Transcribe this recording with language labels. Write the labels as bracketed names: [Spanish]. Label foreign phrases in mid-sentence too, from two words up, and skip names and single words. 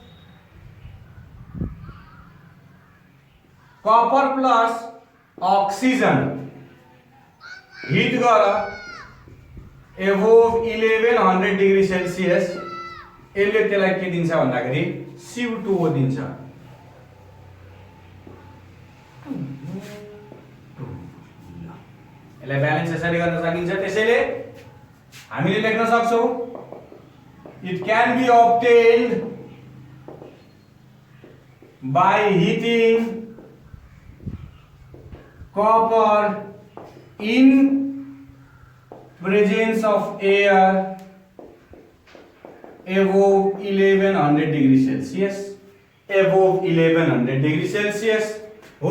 [English] copper plus oxygen heat गर above 1100 degree Celsius. [Nepali] यसले त्यसलाई के दिन्छ भन्दाखेरि Cu2O दिन्छ। यसलाई ब्यालेन्स यसरी गर्न सकिन्छ। त्यसैले हामीले लेख्न सक्छौं [English] it can be obtained by heating copper in presence of air above 1100 degree Celsius, [Nepali] above 1100 degree Celsius हो।